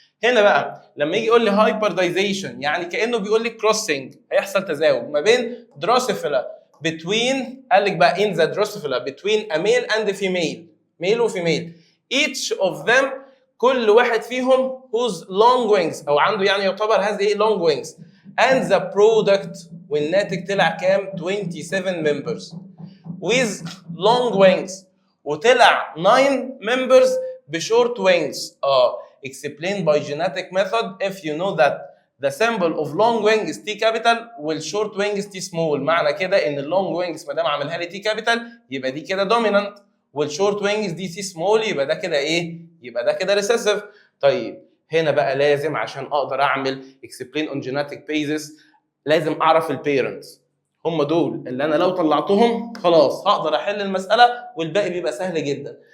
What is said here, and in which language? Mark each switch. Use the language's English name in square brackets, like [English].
[Arabic] هنا بقى لما يجي يقول لي هايبردايزيشن يعني كانه بيقول لي كروسنج، هيحصل تزاوج ما بين دروسوفيلا بتوين، قال لك بقى [English] in the drosophila between a male and female، [Arabic] ميل وفيميل، [English] each of them [Arabic] كل واحد فيهم [English] whose long wings [Arabic] او عنده يعني يعتبر هذه [English] long wings and the product [Arabic] والناتج طلع كام؟ [English] 27 members with long wings، [Arabic] وطلع 9 members بشورت وينجز. [English] explain by genetic method if you know that the symbol of long wing is T capital والshort wing is T small. [Arabic] معنى كده ان اللونج وينجز ما دام عاملها لي T capital يبقى دي كده dominant، والshort wings دي T small يبقى ده كده ايه؟ يبقى ده كده recessive. طيب هنا بقى لازم عشان اقدر اعمل [English] explain on genetic basis [Arabic] لازم اعرف البيرنتس، هم دول اللي انا لو طلعتهم خلاص هقدر احل المساله والباقي بيبقى سهل جدا.